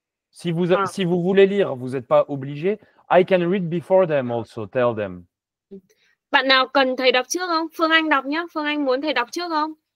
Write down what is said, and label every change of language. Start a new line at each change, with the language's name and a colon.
French: Si vous voulez lire, vous n'êtes pas obligé.
English: I can read before them also, tell them.
Vietnamese: Bạn nào cần thầy đọc trước không? Phương Anh đọc nhé. Phương Anh muốn thầy đọc trước không?